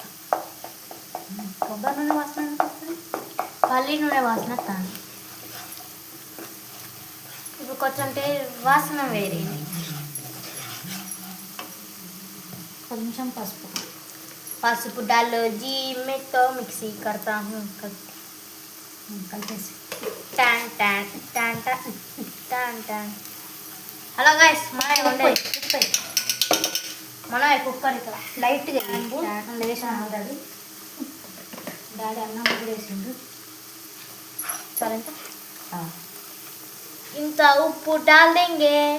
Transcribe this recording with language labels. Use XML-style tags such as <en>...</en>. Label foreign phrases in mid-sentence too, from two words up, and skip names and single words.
<te>కొబ్బరి నూనె వాసన వస్తుంది. పల్లి నూనె వాసన వస్తాను. ఇప్పుడు కొంచెం వాసన వేరే. కొంచెం పసుపు</te> <hi>डालो जी, मैं तो मिक्सी करता हूँ.</hi> <te>కలిపేసి टान टान टान टान टान टान.</te> <en>hello guys,</en> <te>మన కుక్కర్ ఇక్కడ లైట్గా వేసాను ఆల్రెడీ. డాడీ అన్నం కూడా వేసిండు. సరే ఇంత ఉప్పు</te> <hi>डाल देंगे.</hi>